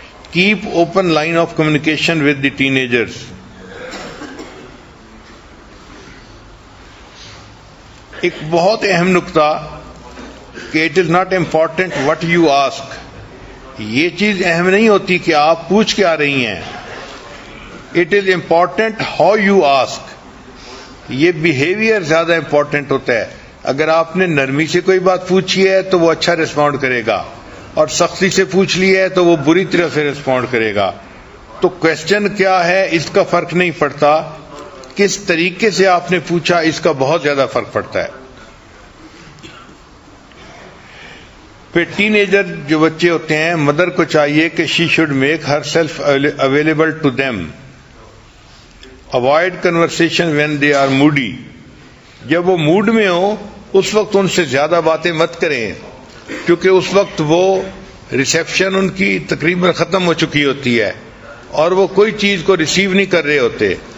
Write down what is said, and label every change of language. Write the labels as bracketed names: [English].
[English] Keep open line of communication with the teenagers. [Urdu] ایک بہت اہم نقطہ کہ [English] It is not important what you ask. [Urdu] یہ چیز اہم نہیں ہوتی کہ آپ پوچھ کیا رہی ہیں، [English] It is important how you ask. [Urdu] یہ بیہیویئر زیادہ امپورٹنٹ ہوتا ہے. اگر آپ نے نرمی سے کوئی بات پوچھی ہے تو وہ اچھا رسپونڈ کرے گا، اور سختی سے پوچھ لی ہے تو وہ بری طرح سے رسپونڈ کرے گا. تو کوشچن کیا ہے اس کا فرق نہیں پڑتا، کس طریقے سے آپ نے پوچھا اس کا بہت زیادہ فرق پڑتا ہے. پھر ٹین ایجر جو بچے ہوتے ہیں، مدر کو چاہیے کہ [English] She should make herself available to them. Avoid conversation when they are moody. [Urdu] جب وہ موڈ میں ہو اس وقت ان سے زیادہ باتیں مت کریں، کیونکہ اس وقت وہ ریسیپشن ان کی تقریباً ختم ہو چکی ہوتی ہے اور وہ کوئی چیز کو ریسیو نہیں کر رہے ہوتے.